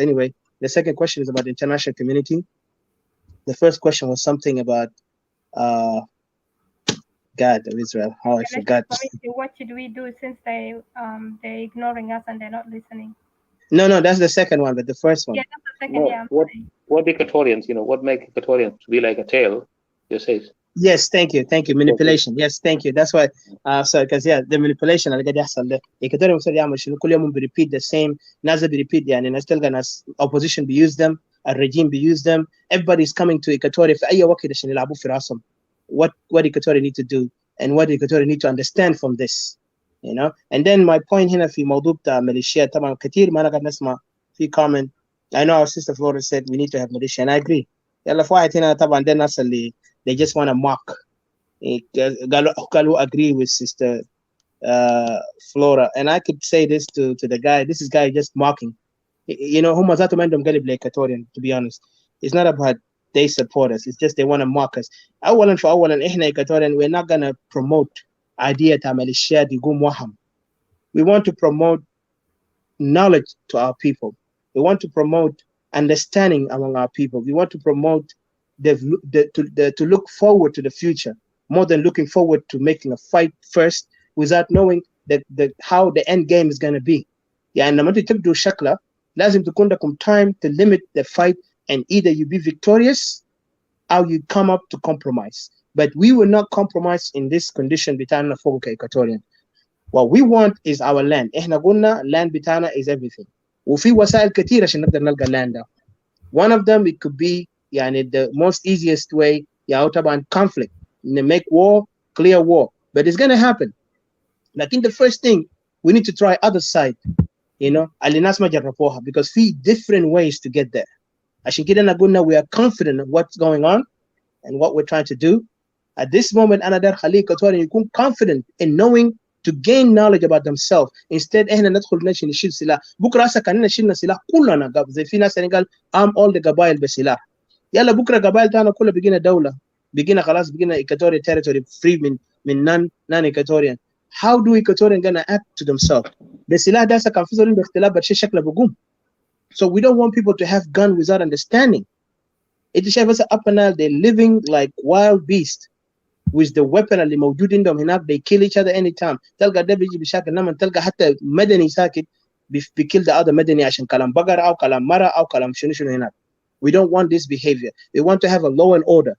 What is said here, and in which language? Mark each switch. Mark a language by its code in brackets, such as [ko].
[en] Anyway, the second question is about the international community. The first question was something about uh God of Israel. How I International forgot. community, what should we do since they're ignoring us and they're not listening? No, that's the second one, but the first Yeah, one. that's the second. No, Yeah, I'm saying. what Equatorians, what make Equatorians to be like a tail? You say. Yes, thank you. Manipulation. Yes, thank you. That's why. So because yeah, the manipulation [ar] اللي قاعد يحصل ده الكتاب المفروض يعمل شنو كل يوم [en] repeat the same. [ar] ناس repeat يعني الناس تلقى ناس opposition use them, [en] a regime use them. Everybody's coming to Equatoria [ar] في أي وقت عشان يلعبوا في راسهم. [en] What Equatoria need to do and what Equatoria need to understand from this. And then my point [ar] هنا في موضوع بتاع ميليشيات طبعا كثير ما أنا قاعد نسمع في comment. [en] I know our sister Flora said we need to have militia and I agree. [ar] يلا في واحد هنا طبعا ده الناس اللي [en] they just want to mock. Galu agree with Sister Flora, and I could say this to the guy. This is guy just mocking. [ar] هم ذاتهم عندهم قلب Equatorian. [en] To be honest, it's not about they support us. It's just they want to mock us. [ar] أولا فأولا إحنا Equatorian, [en] we're not gonna promote idea [ar] تاع ميليشيات يقوم وهم. [en] We want to promote knowledge to our people. We want to promote understanding among our people. We want to promote to look forward to the future more than looking forward to making a fight first without knowing how the end game is going to be. [ar] يعني لما انت تبدو شكله لازم تكون لكم [en] time to limit the fight and either you be victorious or you come up to compromise. But we will not compromise in this condition [ar] بتاعنا فوق [en] Equatorian. What we want is our land. [ar] احنا قلنا [en] land [ar] بتاعنا [en] is everything. [ar] وفي وسائل كثيرة عشان نقدر نلقى land ده. [en] One of them, it could be the most easiest way [ar] طبعا [en] conflict. Make war, clear war. But it's gonna happen. Like in the first thing, we need to try other side. [ar] اللي ناس ما جربوها because في [en] different ways to get there. [ar] عشان كده أنا قلنا [en] we are confident of what's going on and what we're trying to do. At this moment [ar] أنا داير خليه كتوري يكون [en] confident in knowing to gain knowledge about themselves. [ar] Instead احنا ندخل نشيل سلاح. بكره هسه كاننا شيلنا سلاح كلنا زي في ناس قال [en] all the [ar] قبائل بسلاح. يلا بكره قبائل تاعنا كلها بقينا دولة. بقينا خلاص بقينا Equatorial territory free من non-Equatorian. [en] How do Equatorian gonna act to themselves? [ar] بسلاح ده هسه كان في زول اختلاف بس شكله بقوم. [en] So we don't want people to have gun without understanding. [ar] انت شايف هسه [en] up and now they're living like wild beasts. with the weapon [ar] اللي موجود عندهم هناك [en] they kill each other anytime. [ar] تلقى ده بيجي بشكل لما تلقى حتى مدني ساكت بيكل [en] the other [ar] مدني عشان كلام بقرة أو كلام مرة أو كلام شنو هناك. [en] We don't want this behavior. We want to have a law and order.